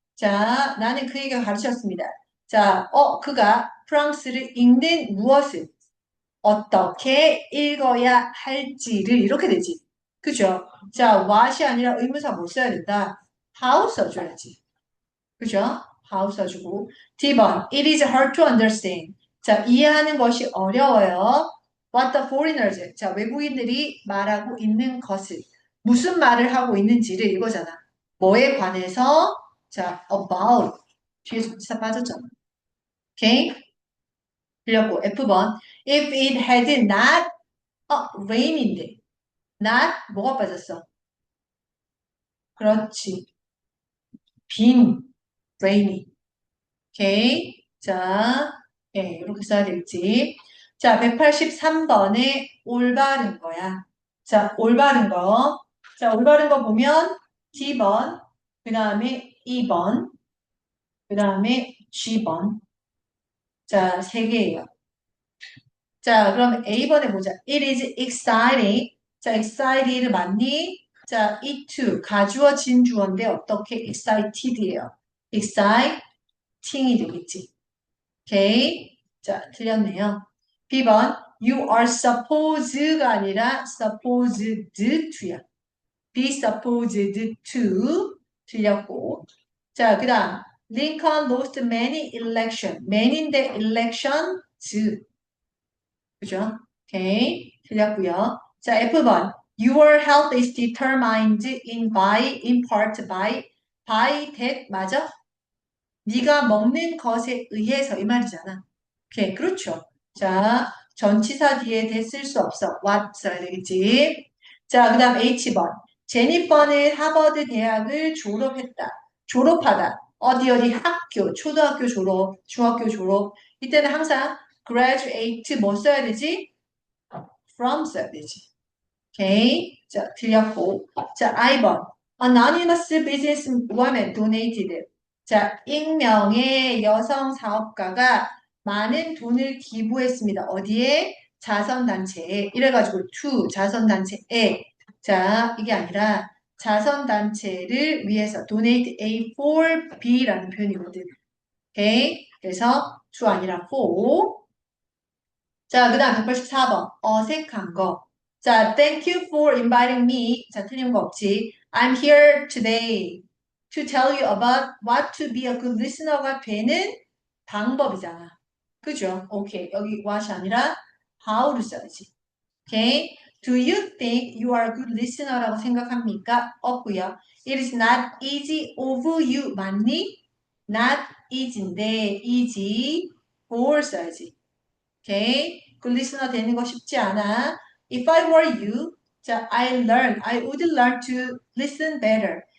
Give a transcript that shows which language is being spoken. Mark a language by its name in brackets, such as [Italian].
[Korean] 자, 나는 그에게 가르쳤습니다. 자, 그가 프랑스를 읽는 무엇을? 어떻게 읽어야 할지를 이렇게 되지. 그죠? 자, what이 아니라 의문사 못 써야 된다. how 써줘야지. 그죠? how 써주고. D번, [English] it is hard to understand. [Korean] 자, 이해하는 것이 어려워요. [English] What the foreigners, [Korean] 자, 외국인들이 말하고 있는 것을, 무슨 말을 하고 있는지를 이거잖아. 뭐에 관해서, 자, about. 뒤에 전치사 빠졌잖아. 오케이? 들렸고, F번, if it had not, rain인데, not, 뭐가 빠졌어? 그렇지. 빈, rainy. 오케이. 자, 예, 이렇게 써야 되겠지. 자, 183번에 올바른 거야. 자, 올바른 거. 자, 올바른 거 보면 D번, 그 다음에 2번, 그 다음에 G번. 자, 세 개예요. 자, 그럼 A번에 보자. [English] It is exciting. [Korean] 자, excited를 맞니? 자, it too. 가주어진 주어인데 어떻게 excited예요? exciting이 되겠지. 오케이. 자, 틀렸네요. B번, [English] you are supposed [Korean] 가 아니라 supposed to야. be supposed to 틀렸고. 자, 그 다음, [English] Lincoln lost many election. [Korean] many인데 elections. 그죠? 오케이. 틀렸고요. 자, F번, [English] your health is determined in part by that, 맞아? [Korean] 네가 먹는 것에 의해서 이 말이잖아. 오케이, 그렇죠. 자, 전치사 뒤에 대 쓸 수 없어. what 써야 되겠지. 자, 그 다음 H번. 제니퍼는 하버드 대학을 졸업했다. 졸업하다. 어디 학교, 초등학교 졸업, 중학교 졸업. 이때는 항상 graduate 뭐 써야 되지? from 써야 되지. 오케이. 자, 틀렸고. 자, I번. [English] Anonymous businesswoman donated. [Korean] 자, 익명의 여성 사업가가 많은 돈을 기부했습니다. 어디에? 자선단체에. 이래가지고 to 자선단체에. 자, 이게 아니라 자선단체를 위해서 donate A for B라는 표현이거든. 오케이. 그래서 to 아니라 for. 자, 그 다음 184번. 어색한 거. 자, [English] thank you for inviting me. [Korean] 자, 틀린 거 없지. [English] I'm here today to tell you about what to be a good listener [Korean] 가 되는 방법이잖아. 그죠? 오케이. 여기 what이 아니라 how를 써야지. 오케이. [English] Do you think you are a good listener [Korean] 라고 생각합니까? 없고요. [English] It is not easy of you. [Korean] 맞니? Not easy인데 easy for 써야지. 오케이. 그 리스너 되는 거 쉽지 않아. [English] If I were you, 자, I would learn to listen better.